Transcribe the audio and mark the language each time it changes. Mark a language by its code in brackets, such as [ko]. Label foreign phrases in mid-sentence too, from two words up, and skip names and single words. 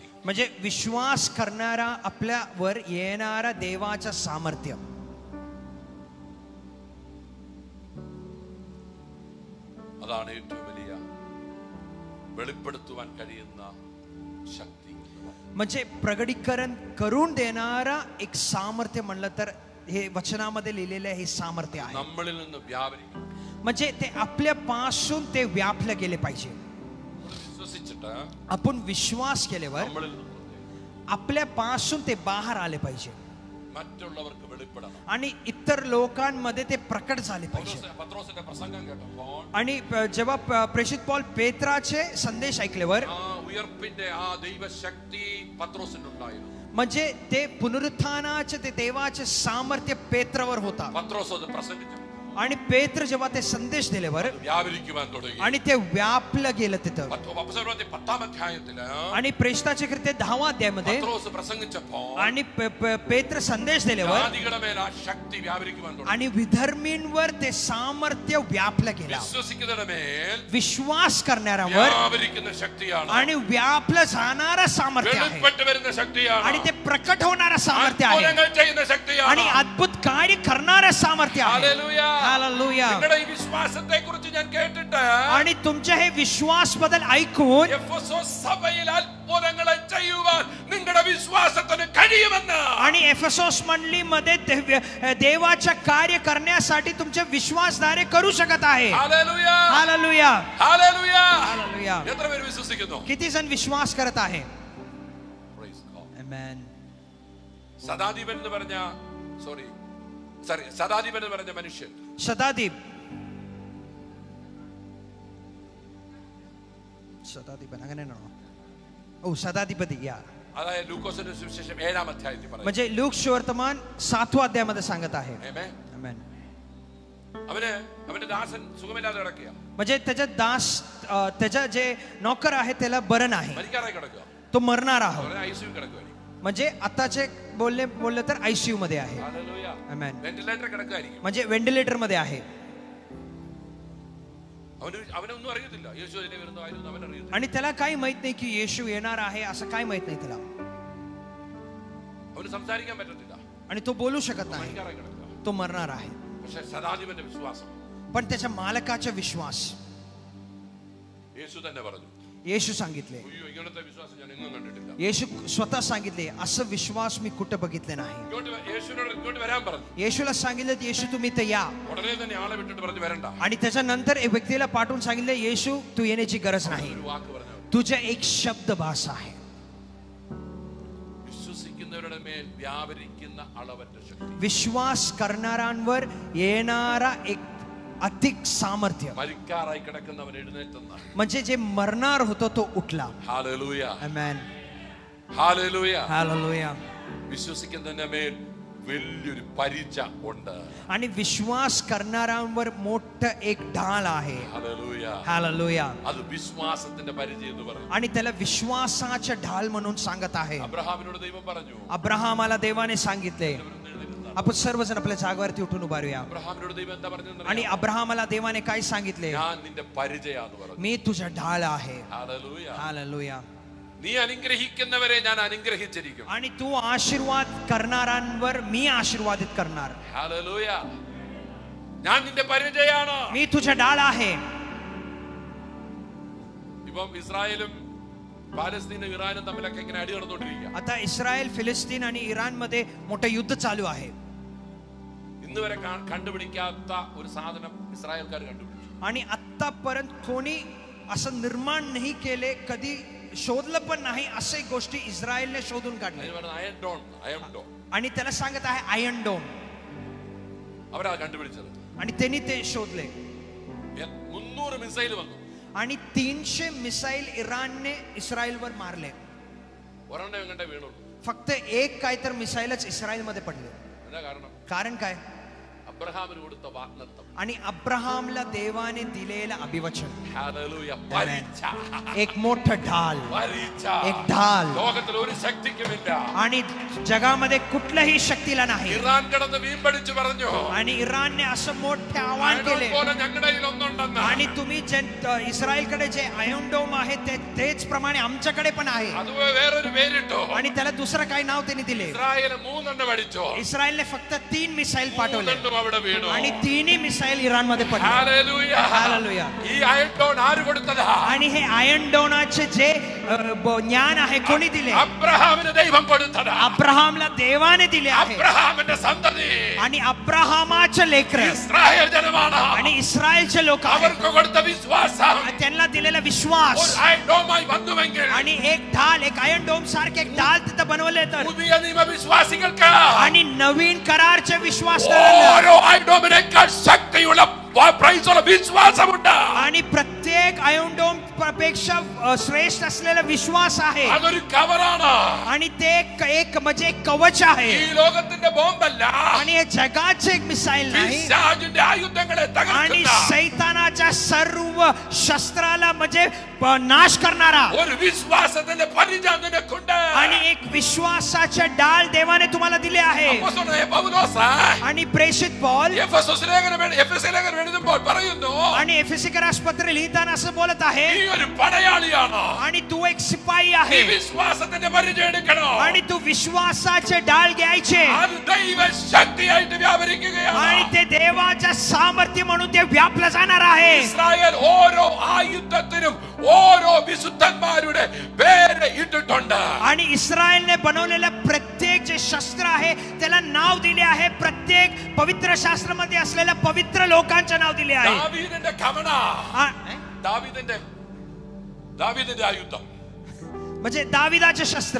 [mr] म्हणजे विश्वास करणारा आपल्यावर येणारा देवाचं सामर्थ्य. [ml] അതാണ് ഏറ്റവും വലിയ വെളിപ്പെടുത്തുവാൻ കഴിയുന്ന ശക്തി. [mr] म्हणजे प्रगटीकरण करून देणारा एक सामर्थ्य म्हणलं तर हे वचनामध्ये लिहिलेलं हे सामर्थ्य आहे. [ml] നമ്മളിൽ നിന്ന് വ്യാപരിക്കും. [mr] म्हणजे ते आपल्यापासून ते व्यापलं गेले पाहिजे. [ml] വിശ്വസിച്ചിട്ട് [mr] आपण विश्वास केल्यावर [ml] നമ്മളിൽ നിന്ന് [mr] आपल्यापासून ते बाहेर आले पाहिजे [ml] മറ്റുള്ളവർക്ക് വെളിപ്പെടണം. [mr] आणि इतर लोकांमध्ये ते प्रकट झाले पाहिजे. [ml] പത്രോസിന്റെ പ്രസംഗം കേട്ടപ്പോൾ [mr] आणि जेव्हा प्रेषित पौल पेत्राचे संदेश ऐकल्यावर [ml] ആ ഉയർപ്പിന്റെ ആ ദൈവശക്തി പത്രോസിനുണ്ടായിരുന്നു. [mr] म्हणजे ते पुनरुत्थानाचे ते देवाचे सामर्थ्य पेत्रावर होता. [ml] പത്രോസ് അത് പ്രസംഗിച്ചു. [mr] आणि पेत्र जेव्हा ते संदेश दिल्यावर [ml] വ്യാപരിക്കുവാൻ തുടങ്ങി. [mr] आणि ते व्यापलं गेलं तिथं. [ml] അപ്പോസ്തലപ്രവൃത്തി 10ാം അധ്യായത്തില് [mr] आणि प्रेषिताचे कृत्य 10व्या अध्यायामध्ये [ml] പത്രോസ് പ്രസംഗിച്ചപ്പോൾ [mr] आणि पेत्र संदेश दिल्यावर [ml] ജാതികളുടെ മേൽ ആ ശക്തി വ്യാപരിക്കുവാൻ തുടങ്ങി. [mr] आणि विधर्मींवर ते सामर्थ्य व्यापलं गेलं. [ml] വിശ്വസിക്കുന്നവരുടെ മേൽ [mr] विश्वास करणाऱ्यावर [ml] വ്യാപരിക്കുന്ന ശക്തിയാണ്. [mr] आणि व्यापलं जाणारा सामर्थ्य आहे. [ml] വെളിപ്പെട്ട് വരുന്ന ശക്തിയാണ്. [mr] आणि ते प्रकट होणारा सामर्थ्य आहे. [ml] അത്ഭുതങ്ങൾ ചെയ്യുന്ന ശക്തിയാണ്. [mr] आणि अद्भुत कार्य करणारा सामर्थ्य आहे. [ml] ഹല്ലേലൂയ. [mr] हालेलुया. [ml] നിങ്ങളുടെ ഈ വിശ്വാസത്തെ കുറിച്ച് ഞാൻ കേട്ടിട്ട് [mr] आणि तुमच्या हे विश्वास बद्दल ऐकून [ml] എഫെസോസ് സഭയിൽ അത്ഭുതങ്ങളെ ചെയ്യുവാൻ നിങ്ങളുടെ വിശ്വാസത്തിന് കഴിയുമെന്ന് [mr] आणि एफेसोस मंडळीमध्ये देवाच्या कार्य करण्यासाठी तुमचे विश्वासधारे करू शकत आहे. [ml] ഹല്ലേലൂയ. [mr] हालेलुया. [ml] ഹല്ലേലൂയ. [mr] हालेलुया. [ml] എത്ര പേര് വിശ്വസിക്കുന്നു? [mr] किती जण विश्वास करत आहे? [en] Praise God. [mr] आमेन. [ml] സദാധിപൻ എന്ന് പറഞ്ഞ സദാധിപൻ എന്ന് പറഞ്ഞ മനുഷ്യൻ सदादीप അങ്ങനെയാണോ? ഓ സദാധിപതി. അതായത് ലൂക്കോസിന്റെ സുവിശേഷം 7-ാം അധ്യായത്തിൽ പറയുന്നു. [mr] म्हणजे लूक सुवर्तमान 7व्या अध्यायामध्ये सांगत आहे. [ml] ആമേൻ. [mr] आमेन. [ml] അവന്റെ ദാസൻ സുഖമില്ലാതെ കിടക്കുക, [mr] म्हणजे त्याचा दास त्याचा जे नौकर आहे त्याला बरं नाही, [ml] മരിക്കാറായി കിടക്കുക, [mr] तो मरणार आहे. [ml] ഐസിയു കിടക്കുക, [mr] म्हणजे आताचे बोलले तर आयसीयू मध्ये आहे. [ml] ഹല്ലേലൂയ. [mr] आमेन. [ml] വെന്റിലേറ്റർ കിടക്കുകയായിരിക്കും. [mr] म्हणजे वेंटिलेटर मध्ये आहे. [ml] അവനൊന്നും അറിയത്തില്ല യേശു അതിനെ വരുന്നതായിരുന്നു, അവനറിയത്തില്ല. [mr] आणि त्याला काही माहित नाही की येशू येणार आहे असं काही माहित नाही त्याला. [ml] അവന് സംസാരിക്കാൻ പറ്റത്തില്ല, [mr] आणि तो बोलू शकत नाही, [ml] മരിക്കാറായി കിടക്കുക. [mr] तो मरणार आहे. [ml] പക്ഷെ ശതാധിപന്റെ വിശ്വാസം, [mr] पण त्याच्या मालकाचा विश्वास, [ml] യേശു തന്നെ പറഞ്ഞു. [mr] येशू सांगितले, [ml] അയ്യോ ഇങ്ങനത്തെ വിശ്വാസം ഞാൻ എങ്ങും കണ്ടിട്ടില്ല. [mr] येशू स्वतः सांगितले असं विश्वास मी कुठं बघितले नाही. [ml] യേശുവിനോട് ഇങ്ങോട്ട് വരാൻ പറഞ്ഞു. [mr] येशूला सांगितलं येशू तुम्ही इथं या. [ml] ഉടനെ തന്നെ ആളെ വിട്ടിട്ട് പറഞ്ഞു വരണ്ട. [mr] आणि त्याच्यानंतर एक व्यक्तीला पाठवून सांगितले येशू तू येण्याची गरज नाही, [ml] ഒരു വാക്ക് പറഞ്ഞു. [mr] तुझ्या एक शब्द भास आहे. [ml] വിശ്വസിക്കുന്നവരുടെ മേൽ വ്യാപരിക്കുന്ന അളവറ്റ ശക്തി, [mr] विश्वास करणाऱ्यांवर येणारा एक अधिक सामर्थ्य. [ml] മരിക്കാറായി കിടക്കുന്നവൻ എഴുന്നേറ്റെന്ന്. [mr] म्हणजे जे मरणार होतो तो उठला. [ml] ഹല്ലേലൂയ, [mr] आमेन. [ml] ഹല്ലേലൂയ. [mr] हालेलुया. [ml] വിശ്വസിക്കുന്നതിന്റെ മേൽ വലിയൊരു പരിച ഉണ്ട്. [mr] आणि विश्वास करणाऱ्यांवर मोठं एक ढाल आहे. [ml] ഹല്ലേലൂയ. [mr] हालेलुया. [ml] അത് വിശ്വാസത്തിന്റെ പരിചയം എന്ന് പറയും. [mr] आणि त्याला विश्वासाचे ढाल म्हणून सांगत आहे. [ml] അബ്രഹാമിനോട് ദൈവം പറഞ്ഞു, [mr] अब्राहमाला देवाने सांगितले. आपण सर्वजण आपल्या जागेवरती उठून उभा राहूया. [ml] അബ്രഹാമിനോട് ദൈവം എന്താ പറഞ്ഞത്? [mr] आणि अब्राहमाला देवाने काय सांगितले? [ml] ഞാൻ നിന്റെ പരിചയാന്ന് പറഞ്ഞു. [mr] मी तुझा ढाल आहे. [ml] ഹല്ലേലൂയ. [mr] हालेलुया. [ml] നീ അനുഗ്രഹിക്കുന്നവരെ ഞാൻ അനുഗ്രഹിച്ചിരിക്കും. [mr] आणि तू आशीर्वाद करणाऱ्यांवर मी आशीर्वादित करणार. [ml] ഹല്ലേലൂയ. ഞാൻ നിന്റെ പരിചയാണ്. [mr] मी तुझा ढाल आहे. [ml] ഇപ്പം ഇസ്രായേലും പാലസ്തീനും ഇറാനും തമ്മിലൊക്കെ ഇങ്ങനെ അടി നടന്നുകൊണ്ടിരിക്കുക. [mr] आता इस्रायल फिलिस्तीन आणि इराण मध्ये मोठं युद्ध चालू आहे. [ml] ഇന്ന് വരെ കണ്ടുപിടിക്കാത്ത ഒരു സാധനം ഇസ്രായേൽക്കാർ കണ്ടുപിടിച്ചു. [mr] आणि आतापर्यंत कोणी असं निर्माण नाही केले, कधी शोधलं पण नाही असे गोष्टी इस्रायलने शोधून काढले. [ml] അയൺ ഡോം [mr] आणि त्याला सांगत आहे आयर्न डोम. [ml] അവരാ കണ്ടുപിടിച്ചത്. [mr] आणि त्यांनी ते शोधले. [ml] 300 മിസൈൽ വന്നു. [mr] आणि 300 मिसाईल इराणने इस्रायलवर मारले. [ml] ഒരെണ്ണം എങ്ങോട്ടേ വീണുള്ളൂ. [mr] फक्त एक काय तर मिसाईलच इस्रायलमध्ये पडले. [ml] എന്താ കാരണം? [mr] कारण काय? [ml] അബ്രഹാമിന് കൊടുത്ത വാഗ്ദത്തം. [mr] आणि अब्राहमला देवाने दिलेलं अभिवचन. [ml] ഹല്ലേലൂയ. പരിച. [mr] एक मोठं ढाल. [ml] പരിച. [mr] एक ढाल. [ml] ലോകത്തിൽ ഒരു ശക്തിക്കുമില്ല. [mr] आणि जगामध्ये कुठल्याही शक्तीला नाही. [ml] ഇറാൻ കിടന്ന് വീമ്പടിച്ചു പറഞ്ഞു, [mr] आणि इराणने असं मोठे आवाहन केले, [ml] പോലെ ഞങ്ങളുടെ കയ്യിൽ ഒന്നുണ്ടെന്ന്. [mr] आणि तुम्ही जे इस्रायलकडे जे आयर्न डोम आहे तेच प्रमाणे आमच्याकडे पण आहे. [ml] അതുപോലെ വേറൊരു പേരിട്ടോ. [mr] आणि त्याला दुसरं काय नाव त्यांनी दिले? [ml] ഇസ്രായേൽ 3 അടിച്ചോ. [mr] इस्रायलने फक्त 3 मिसाईल पाठवले. [ml] അവിടെ വീണു. [mr] आणि 3 मिसाईल इराण मध्ये पडले. [ml] ഹല്ലേലൂയ. [mr] हालेलुया. [ml] ഈ അയൺ ഡോം ആര് കൊടുത്തതാ? [mr] आणि हे आयर्न डोनाचे जे ज्ञान आहे कोणी दिले? [ml] അബ്രഹാമിന് ദൈവം കൊടുത്തതാ. [mr] अब्राहमला देवाने दिले आहे. [ml] അബ്രഹാമിന്റെ സന്തതി [mr] आणि अब्राहमाचे लेकर [ml] ഇസ്രായേൽ ജനമാണ്. [mr] आणि इस्रायलचे लोक आहेत. [ml] അവർക്ക് കൊടുത്ത വിശ്വാസം [mr] त्यांना दिलेला विश्वास. [ml] ഒരു അയൺ ഡോമായി വന്നുവെങ്കിൽ [mr] आणि एक ढाल, एक आयर्न डोम सारखे एक ढाल तिथं बनवले तर, [ml] പുതിയ നിയമ വിശ്വാസികൾക്ക് [mr] आणि नवीन करारचे विश्वास [ml] ഓരോ അയൺ ഡോമിനേക്കാൾ ശക്തിയുള്ള പ്രൈസുള്ള വിശ്വാസമുണ്ട്. [mr] आणि प्रत्येक आयर्न डोम पेक्षा श्रेष्ठ असलेला विश्वास आहे. [ml] അതൊരു കവറാണ്. [mr] आणि ते एक म्हणजे एक कवच आहे. [ml] ഈ ലോകത്തിന്റെ ബോംബല്ല. [mr] आणि हे जगाचे एक मिसाईल नाही. [ml] പിശാചിന്റെ ആയുധങ്ങളെ [mr] आणि [ml] തകർക്കുന്ന [mr] सैतानाच्या सर्व शस्त्राला म्हणजे नाश करणारा [ml] ഒരു വിശ്വാസത്തിന്റെ പരിചയം നിനക്കുണ്ട്. [mr] आणि एक विश्वासाचे डाल देवाने तुम्हाला दिले आहे. [ml] അപ്പോസ്തലനായ പൗലോസ് [mr] आणि प्रेषित पौल [ml] എഫെസോസ് ലേഖനം എഴുതുമ്പോൾ പറയുന്നു, [mr] आणि एफेसिकरास पत्र लिहिताना असं बोलत आहे, [ml] നീ ഒരു പടയാളിയാണ്. [mr] आणि तू एक सिपाही [ml] നീ [mr] आहे. [ml] വിശ്വാസത്തിന്റെ പരിചയം എടുക്കണം. [mr] आणि तू विश्वासाचे डाल घ्यायचे. [ml] അത് ദൈവ ശക്തിയായിട്ട് വ്യാപരിക്കുകയാണ്. [mr] आणि ते देवाच्या सामर्थ्य म्हणून ते व्यापलं जाणार आहे. [ml] ഇസ്രായേൽ ഓരോ ആയുധത്തിനും ഓരോ വിശുദ്ധന്മാരുടെ പേര് ഇട്ടിട്ടുണ്ട്. [mr] आणि इस्रायलने बनवलेलं प्रत्येक जे शस्त्र आहे त्याला नाव दिले आहे. प्रत्येक पवित्र शास्त्रामध्ये असलेल्या पवित्र लोकांचे नाव दिले आहे. [ml] ദാവീദിന്റെ കവണ, ദാവീദിന്റെ ആയുധം, [mr] म्हणजे दाविदाचे शस्त्र.